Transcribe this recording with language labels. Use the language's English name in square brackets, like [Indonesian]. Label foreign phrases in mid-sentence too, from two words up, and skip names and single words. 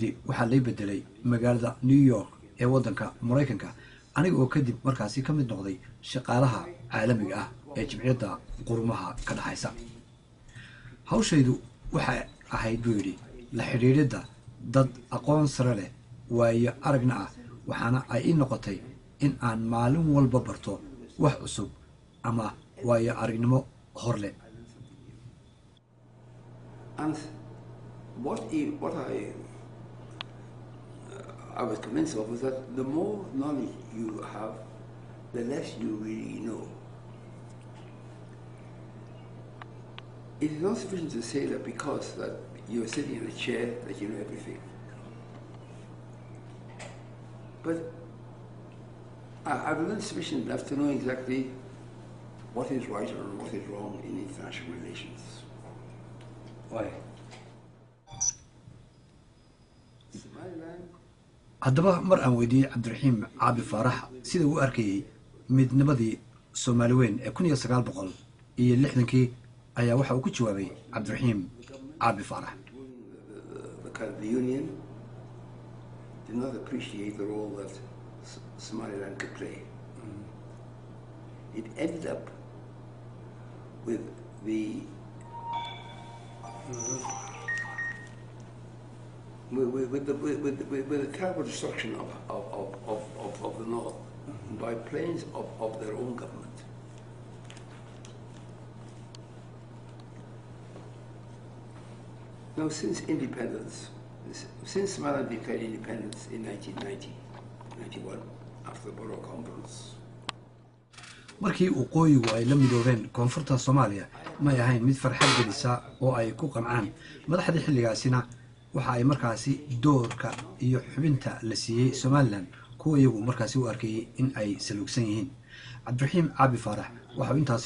[Somali] yidhi waxaa lay bedelay magaalada New York ee waddanka Mareykanka aniga oo kadib markaasi ka mid noqday shaqaalaha caalamiga ah ee jimciyadda qurumaha ka dhaxaysa hawshaydu waxay ahayd buu yidhi la xidhiidhida dad aqoon sare leh waayo aragna ah waxaana ay ii noqotay in aan maalin walba barto wax cusub ama waayo aragnimo hor leh [English] What I was convinced of was that the more knowledge you have, the less you really know. It is not sufficient to say that because that you're sitting in a chair that you know everything. But I've learned sufficient enough to know exactly what is right or what is wrong in international relations. Why? [Somali] haddaba mar aan weydiiyey cabdiraxiim caabi faarax sida uu arkayay midnimadii Soomaali weyn ee 1960 ayaa waxa uu ku jawaabay cabdiraxiim caabi faarax [English] The union did not appreciate the role that Somaliland could play. It ended up with the with the terrible destruction of the North by planes of their own government. Now, since independence, since Somaliland declared independence in 1990, 91, after the Borough Conference. [Somali] markii waqooyigu ay la midoobeen koonfurta Soomaaliya ma ahayn mid farxad gelisa oo ay ku qancaan madaxdii xilligaasina waxa ay markaasi doorka iyo xubinta la siiyay Somaliland kuwa iyagu markaasi u arkay in ay salugsan yihiin Cabdiraxiim Caabi Faarax waxa uu intaasi